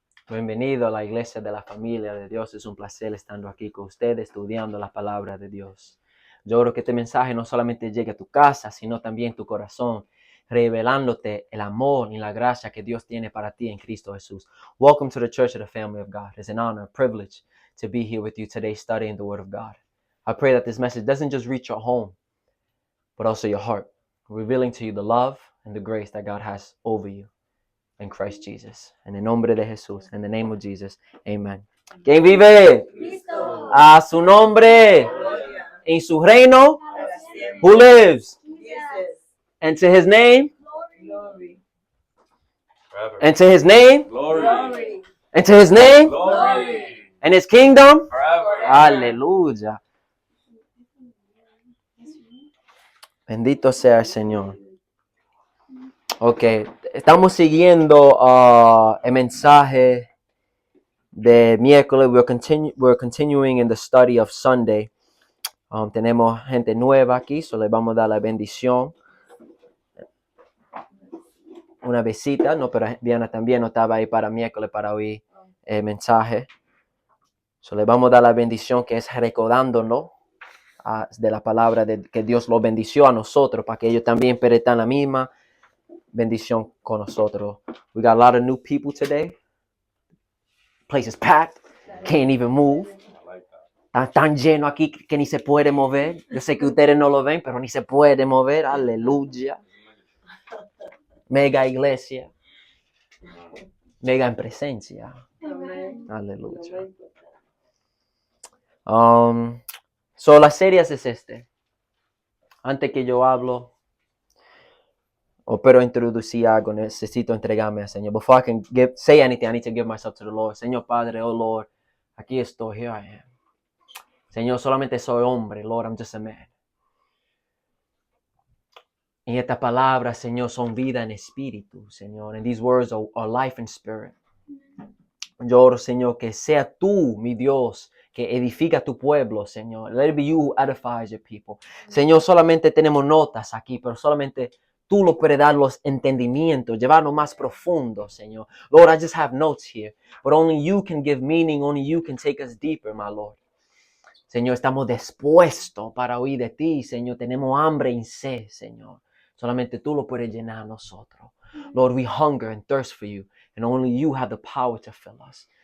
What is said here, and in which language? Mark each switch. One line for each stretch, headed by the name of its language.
Spanish: Bienvenido a la iglesia de la familia de Dios. Es un placer estando aquí con ustedes, estudiando la palabra de Dios. Yo creo que este mensaje no solamente llegue a tu casa, sino también a tu corazón, revelándote el amor y la gracia que Dios tiene para ti en Cristo Jesús.
English: Welcome to the Church of the Family of God. It's an honor, a privilege to be here with you today studying the Word of God. I pray that this message doesn't just reach your home, but also your heart, revealing to you the love and the grace that God has over you in Christ Jesus.
Spanish: En el nombre de Jesús,
English: in the name of Jesus,
Spanish: amen. ¿Quién vive? Cristo. A su nombre. Gloria. En su reino. Para siempre.
English: Who lives? Jesus. And to his name. Glory. Forever. And to his name. Glory. And to his name. Glory. And his kingdom. Forever.
Spanish: Aleluya. Bendito sea el Señor. Ok, estamos siguiendo el mensaje de miércoles.
English: We're continuing in the study of Sunday.
Spanish: Tenemos gente nueva aquí, so le vamos a dar la bendición. Una visita, no, pero Diana también no estaba ahí para miércoles para oír el mensaje. So le vamos a dar la bendición que es recordándonos de la palabra de que Dios lo bendició a nosotros, para que ellos también perezcan la misma bendición con nosotros.
English: We got a lot of new people today. Place is packed. Can't even move.
Spanish: Está tan lleno aquí que ni se puede mover. Yo sé que ustedes no lo ven, pero ni se puede mover. Aleluya. Mega iglesia. Mega en presencia. Aleluya. So la serie es Antes que yo hablo, pero introducir algo, necesito entregarme al Señor.
English: Before I can say anything, I need to give myself to the Lord.
Spanish: Señor Padre,
English: oh Lord,
Spanish: aquí estoy,
English: here I am.
Spanish: Señor, solamente soy hombre,
English: Lord, I'm just a man.
Spanish: Y estas palabras, Señor, son vida en espíritu, Señor.
English: And these words are life and spirit.
Spanish: Yo oro, Señor, que sea tú, mi Dios, que edifica tu pueblo, Señor.
English: Let it be you who edifies your people.
Spanish: Señor, solamente tenemos notas aquí, pero solamente tú lo puedes dar los entendimientos, llevarnos más profundo, Señor.
English: Lord, I just have notes here, but only you can give meaning, only you can take us deeper, my Lord.
Spanish: Señor, estamos dispuestos para oír de ti, Señor. Tenemos hambre y sed, Señor. Solamente tú lo puedes llenar a nosotros.
English: Lord, we hunger and thirst for you, and only you have the power to fill us.